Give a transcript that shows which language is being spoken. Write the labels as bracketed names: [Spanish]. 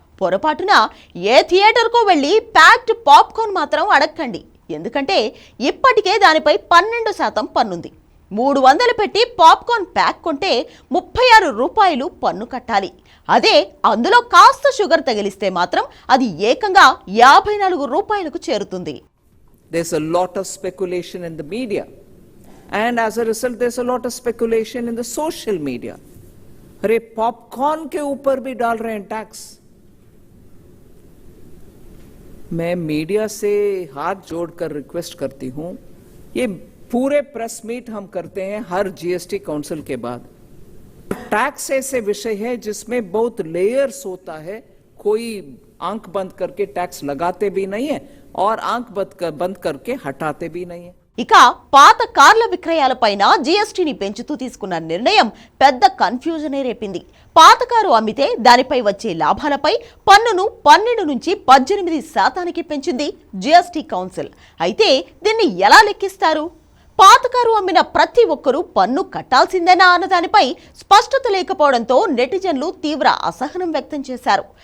[Telugu] పొరపాటున ఏ థియేటర్కో వెళ్ళి packed popcorn మాత్రం అడగకండి. ఎందుకంటే ఇప్పటికే దానిపై 12% పన్నుంది. 300 పెట్టి పాప్కార్న్ ప్యాక్ కొంటే 36 రూపాయలు పన్ను కట్టాలి. అదే అందులో కాస్త షుగర్ తగిలిస్తే మాత్రం అది ఏకంగా 54 రూపాయలకు చేరుతుంది. [English] There's a lot of speculation in the media, and as a result there's a lot of speculation in the social media. [Hindi] अरे पॉपकॉर्न के ऊपर भी डाल रहे हैं टैक्स। मैं मीडिया से हाथ जोड़कर रिक्वेस्ट करती हूं, ये पूरे प्रेस मीट हम करते हैं हर जीएसटी काउंसिल के बाद। टैक्स ऐसे विषय है जिसमें बहुत लेयर्स होता है। कोई आंख बंद करके टैक्स लगाते भी नहीं है और आंख बंद करके हटाते भी नहीं है. [Telugu] ఇక పాత కార్ల విక్రయాలపైన జీఎస్టీని పెంచుతూ తీసుకున్న నిర్ణయం పెద్ద కన్ఫ్యూజనే రేపింది. పాత కారు అమ్మితే దానిపై వచ్చే లాభాలపై పన్నును 12 నుంచి 18% పెంచింది జీఎస్టీ కౌన్సిల్. అయితే దీన్ని ఎలా లెక్కిస్తారు? పాత కారు అమ్మిన ప్రతి ఒక్కరూ పన్ను కట్టాల్సిందేనా అన్న దానిపై స్పష్టత లేకపోవడంతో నెటిజన్లు తీవ్ర అసహనం వ్యక్తం చేశారు.